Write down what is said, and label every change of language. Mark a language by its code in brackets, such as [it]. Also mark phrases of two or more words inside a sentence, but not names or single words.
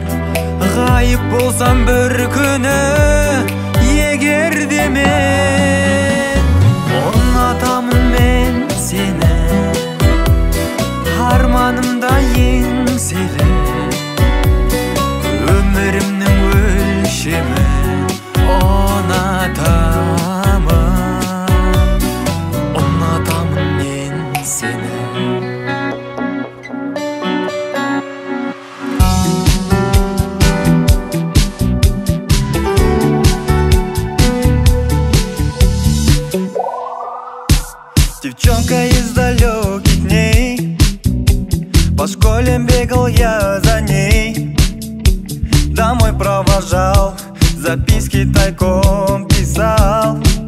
[kk] Ғайып болсам бір күні егер де мен ұнатамын мен сені, арманымда еңселі өмірімнің өлшемі ұнатамын мен сені. [ru] Девчонка из далеких дней, по школе бегал я за ней, домой провожал, записки тайком писал.